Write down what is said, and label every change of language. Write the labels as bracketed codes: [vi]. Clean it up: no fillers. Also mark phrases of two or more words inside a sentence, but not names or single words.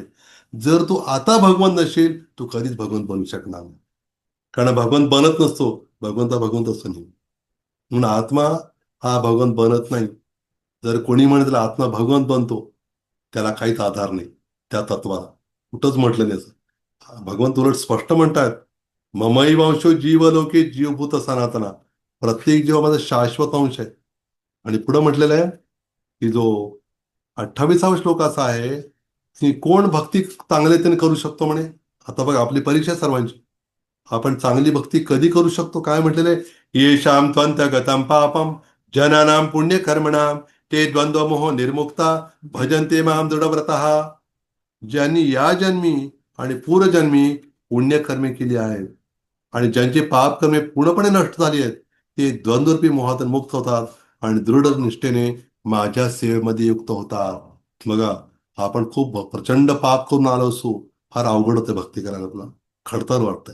[mr] जर तू आता भगवंत नसेल तू कधीच भगवंत बनू शकणार नाही. कारण भगवंत बनत नसतो, भगवंत असतो नाही. म्हणून आत्मा हा भगवंत बनत नाही. जर कोणी म्हणेल आत्मा भगवंत बनतो, त्याला काहीच आधार नाही त्या तत्वाला. कुठंच म्हटलं नाही असं. भगवंत उलट स्पष्ट म्हणतात [sa] ममैवांशो जीवलोके जीवभूत सनातना. [mr] प्रत्येक जीवामध्ये शाश्वत अंश आहे. आणि पुढं म्हटलेलं आहे की जो 28वा श्लोक असा आहे की कोण भक्ती चांगल्याने करू शकतो म्हणे. आता बघा आपली परीक्षा आहे सर्वांची. आपण चांगली भक्ती कधी करू शकतो? काय म्हटलेलं आहे, [sa] येशाम त्वंत गतम पापम जनानाम पुण्य कर्मणाम ते द्वंद्वमोह निर्मुक्ता भजन्ते माम दृढव्रतः. [mr] ज्यांनी या जन्मी आणि पूर्वजन्मी पुण्यकर्मे केली आहेत आणि ज्यांचे पापकर्मे पूर्णपणे नष्ट झाली आहेत, ते द्वंद्वरूपी मोहातून मुक्त होतात आणि दृढ निष्ठेने माझ्या सेवेमध्ये युक्त होतात. बघा, आपण खूप प्रचंड पाप करून आलो असू, फार अवघड होतं भक्ती करायला, आपला खडतर वाटतंय.